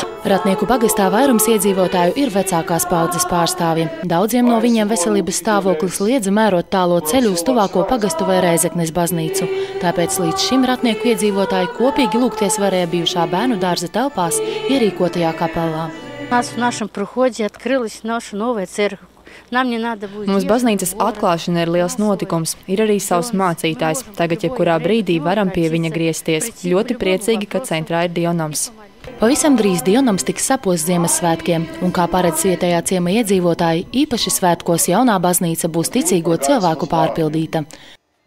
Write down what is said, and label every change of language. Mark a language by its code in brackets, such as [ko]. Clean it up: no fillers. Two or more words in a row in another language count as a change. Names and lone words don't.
[lv] Ratnieku pagastā vairums iedzīvotāju ir vecākās paaudzes pārstāvji. Daudziem no viņiem veselības stāvoklis liedza mērot tālo ceļu uz tuvāko pagastu vai Rēzeknes baznīcu. Tāpēc līdz šim Ratnieku iedzīvotāji kopīgi lūgties varēja bijušā bērnu dārza telpās ierīkotajā kapelā. [ru] В нашем проходе открылась наша новая церковь. [lv] Mums baznīcas atklāšana ir liels notikums. Ir arī savs mācītājs. Tagad jebkurā brīdī varam pie viņa griezties. Ļoti priecīgi, ka centrā ir dievnams. Pavisam drīz dievnams tiks saposts Ziemassvētkiem, un kā paredz vietējā ciema iedzīvotāji, īpaši svētkos jaunā baznīca būs ticīgo cilvēku pārpildīta.